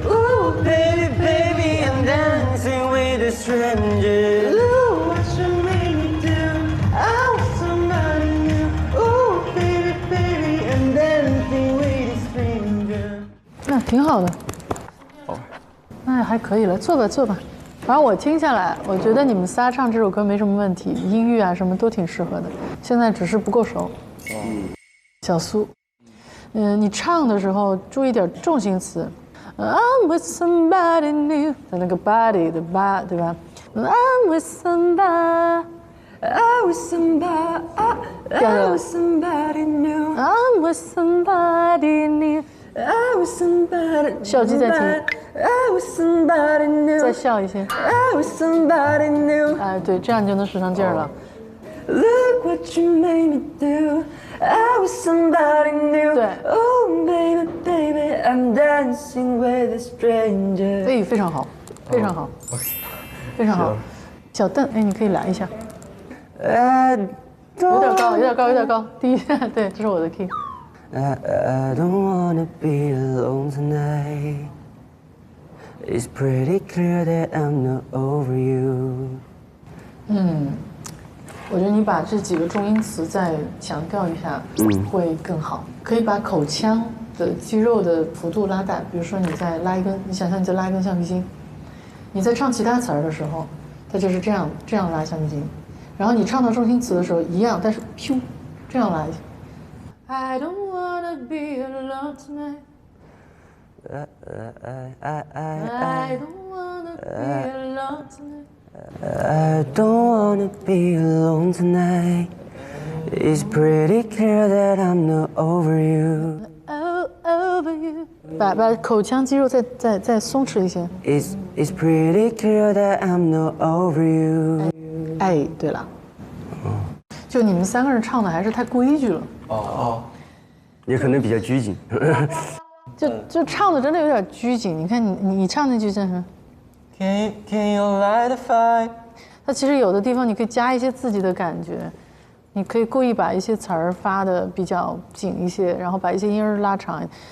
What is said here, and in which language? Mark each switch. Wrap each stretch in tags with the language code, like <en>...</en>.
<en>Oh baby, baby, I'm dancing with a stranger. Look what you made me do. I was somebody new. Oh baby, baby, I'm dancing with a stranger.</en> <zh>那挺好的。那还可以了，坐吧坐吧。反正我听下来，我觉得你们仨唱这首歌没什么问题，音乐啊什么都挺适合的。现在只是不够熟。小苏，你唱的时候注意点重心词。</zh> <en>I'm with somebody new，</en> <zh>的那个</zh> <en>body 的 ba</en> <zh>对吧</zh> <en>？I'm with somebody。 I'm with somebody, I'm with somebody new. I'm with somebody new. I'm with somebody.</en> <zh>笑肌再停。</zh> <en>I'm with somebody new.</en> <zh>再笑一些。</zh> <en>I'm with somebody new.</en> <zh>哎，对，这样你就能使上劲儿了。</zh> <en>Look what you made me do. I'm with somebody new. 对。 Oh baby, baby, I'm dancing with a stranger.</en> <zh>哎，非常好，非常好，非常好。小邓，哎，你可以来一下。有点高，有点高，有点高。第一，对，这是我的 key。</zh> <en>I don't wanna be alone tonight. It's pretty clear that I'm not over you.</en> <zh>我觉得你把这几个重音词再强调一下，会更好。可以把口腔的肌肉的幅度拉大，比如说你在拉一根，你想象你在拉一根橡皮筋，你在唱其他词儿的时候，它就是这样拉橡皮筋。然后你唱到重心词的时候一样，但是噗，这样来。</zh> <en>I don't wanna be alone tonight. I don't wanna be alone tonight. I don't wanna be alone tonight. It's pretty clear that I'm not over you. Over you.</en> <zh>把口腔肌肉再松弛一些。</zh> <en>It's pretty clear that I'm not over you.</en> <zh>哎，对了，就你们三个人唱的还是太规矩了。也可能比较拘谨。就唱的真的有点拘谨。你看你唱那句叫什么</zh> <en>Can you light a fire?</en> <zh>它其实有的地方你可以加一些自己的感觉，你可以故意把一些词儿发的比较紧一些，然后把一些音儿拉长。</zh>